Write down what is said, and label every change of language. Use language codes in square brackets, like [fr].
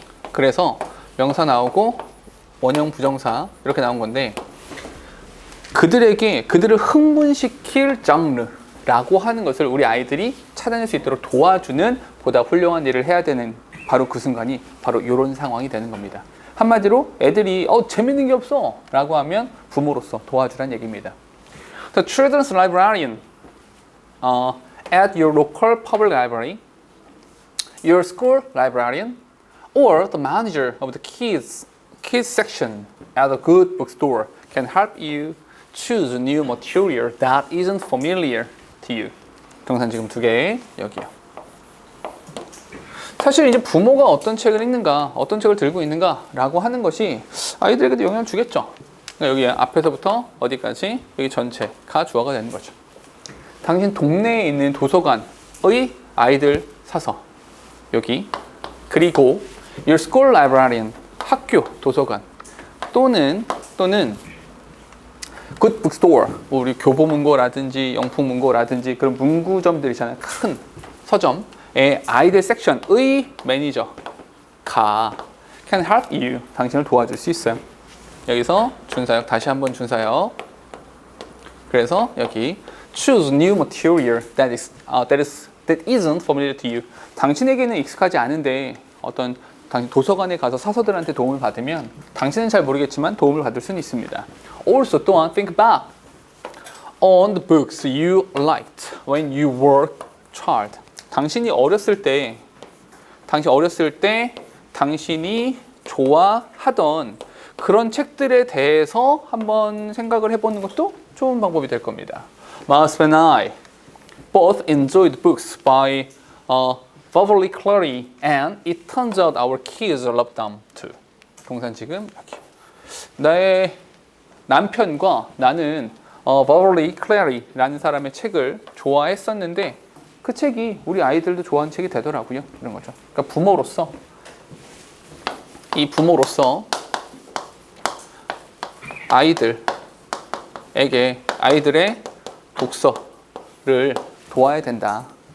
[ko] 그래서 명사 나오고 원형 부정사 이렇게 나온 건데, 그들을 흥분시킬 장르라고 하는 것을 우리 아이들이 찾아낼 수 있도록 도와주는 보다 훌륭한 일을 해야 되는 바로 그 순간이 바로 이런 상황이 되는 겁니다. 한마디로 애들이 재밌는 게 없어 라고 하면 부모로서 도와주란 얘기입니다. [en] The children's librarian at your local public library, your school librarian, or the manager of the kids section at a good bookstore can help you choose new material that isn't familiar to you. [ko] 동사 지금 2개 여기요. 사실 이제 부모가 어떤 책을 읽는가, 어떤 책을 들고 있는가라고 하는 것이 아이들에게도 영향을 주겠죠. 그러니까 여기 앞에서부터 어디까지 여기 전체가 주어가 되는 거죠. 당신 동네에 있는 도서관의 아이들 사서 여기, 그리고 [en] your school librarian, [ko] 학교 도서관, 또는 [en] good bookstore, [ko] 우리 교보문고라든지 영풍문고라든지 그런 문구점들 있잖아요. 큰 서점의 아이들 섹션의 매니저가 [en] can help you, [ko] 당신을 도와줄 수 있어요. 여기서 준사역, 다시 한번 준사역. 그래서 여기 [en] choose new material that isn't familiar to you. [ko] 당신에게는 익숙하지 않은데 어떤 당신 도서관에 가서 사서들한테 도움을 받으면 당신은 잘 모르겠지만 도움을 받을 수는 있습니다. [en] Also, [ko] 또한 [en] think back on the books you liked when you were a child. [ko] 당신이 어렸을 때 당신이 좋아하던 그런 책들에 대해서 한번 생각을 해보는 것도 좋은 방법이 될 겁니다. [en] Mas and I both enjoyed books by Beverly Cleary, and it turns out our kids love them too. [ko] 동사 지금 여기. 나의 남편과 나는 Beverly Cleary라는 사람의 책을 좋아했었는데 그 책이 우리 아이들도 좋아하는 책이 되더라고요. 이런 거죠. 그러니까 부모로서 아이들의 독서를 도와야 된다.